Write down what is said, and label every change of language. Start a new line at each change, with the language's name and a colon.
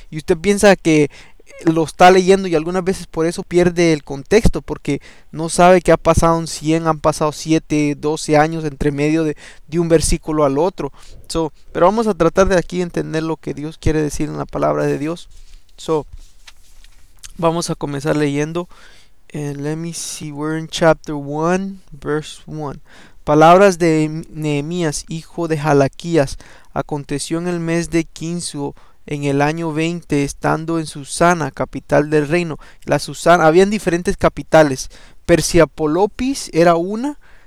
Spanish: Y usted piensa que lo está leyendo y algunas veces por eso pierde el contexto, porque no sabe que ha pasado 100, han pasado 7, 12 años entre medio de un versículo al otro. Pero vamos a tratar de aquí entender lo que Dios quiere decir en la palabra de Dios. Vamos a comenzar leyendo.
English: Let me see, we're in chapter 1, verse 1.
Spanish: Palabras de Nehemías, hijo de Jalaquías. Aconteció en el mes de Quinzo, en el año 20, estando en Susana, capital del reino. La Susana, habían diferentes capitales. Persiapolopis era una.